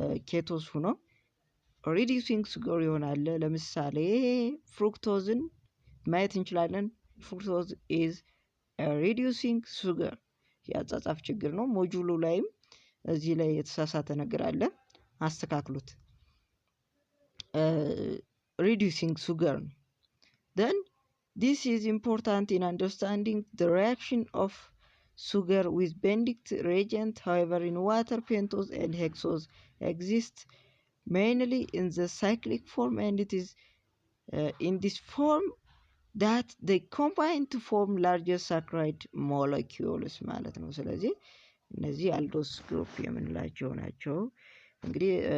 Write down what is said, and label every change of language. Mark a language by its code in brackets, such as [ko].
[am] ኬቶስ ሆኖ reducing sugar ይሆናል። ለምሳሌ ፍሩክቶዝን ማየት እንችላለን። [en] fructose is a reducing sugar [am] ያጻጻፍ ችግር ነው። ሞጁሉ ላይም እዚህ ላይ የተሳሳተ ነገር አለ፣ አስተካክሉት። reducing sugar. [en] Then this is important in understanding the reaction of sugar with bending reagent. However, in water, pentose and hexose exist mainly in the cyclic form, and it is in this form that they combine to form larger saccharide molecules [am] ማለት ነው። ስለዚህ እነዚህ አልዶስ ግሩፕ የምንላቸው ናቸው። እንግዲህ